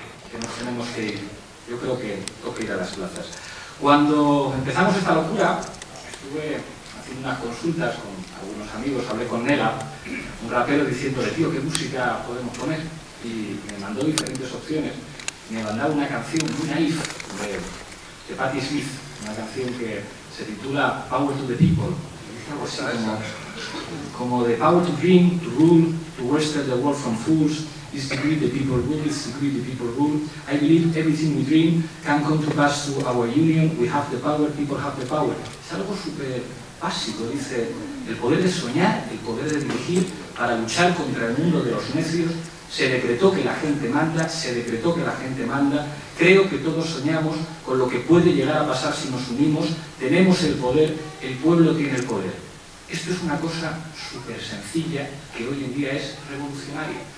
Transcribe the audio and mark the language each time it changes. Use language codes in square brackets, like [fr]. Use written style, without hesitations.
[es] que nos tenemos que ir. Yo creo que toca ir a las plazas. Cuando empezamos esta locura, estuve haciendo unas consultas con algunos amigos, hablé con Nela, un rapero, diciéndole, tío, ¿qué música podemos poner? Y me mandó diferentes opciones. Me mandaba una canción muy naif de Patti Smith, una canción que se titula Power to the People. Algo así como [en] The power to dream, to rule, to wrest the world from fools, is to greet the people rule, is to greet the people rule. I believe everything we dream can come to pass through our union. We have the power, people have the power. [es] Es algo súper básico, dice, el poder de soñar, el poder de dirigir para luchar contra el mundo de los necios. Se decretó que la gente manda, se decretó que la gente manda. Creo que todos soñamos con lo que puede llegar a pasar si nos unimos. Tenemos el poder, el pueblo tiene el poder. Esto es una cosa súper sencilla que hoy en día es revolucionaria.